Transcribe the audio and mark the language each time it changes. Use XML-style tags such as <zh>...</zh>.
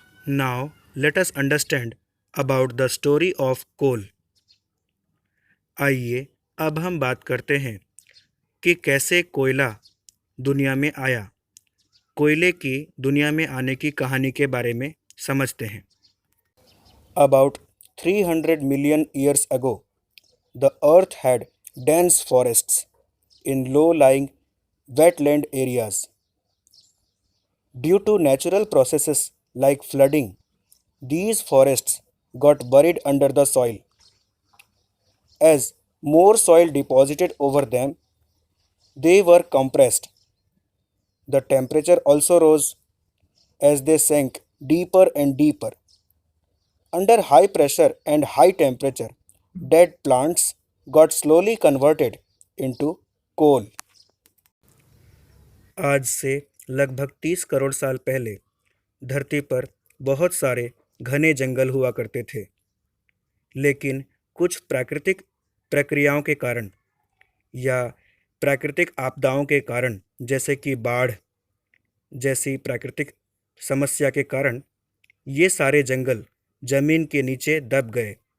<en>Now let us understand about the story of coal.</en> <hi>आइए अब हम बात करते हैं कि कैसे कोयला दुनिया में आया. कोयले की दुनिया में आने की कहानी के बारे में समझते हैं.</hi> <en>About 300 million years ago, the earth had dense forests in low-lying wetland areas. Due to natural processes like flooding, these forests got buried under the soil. As more soil deposited over them, they were compressed. The temperature also rose as they sank deeper and deeper. Under high pressure and high temperature, dead plants got slowly converted into coal.</en> <hi>आज से लगभग 30 करोड़ साल पहले धरती पर बहुत सारे घने जंगल हुआ करते थे, लेकिन कुछ प्राकृतिक प्रक्रियाओं के कारण या प्राकृतिक आपदाओं के कारण, जैसे कि बाढ़ जैसी प्राकृतिक समस्या के कारण, ये सारे जंगल जमीन के नीचे दब गए.</hi>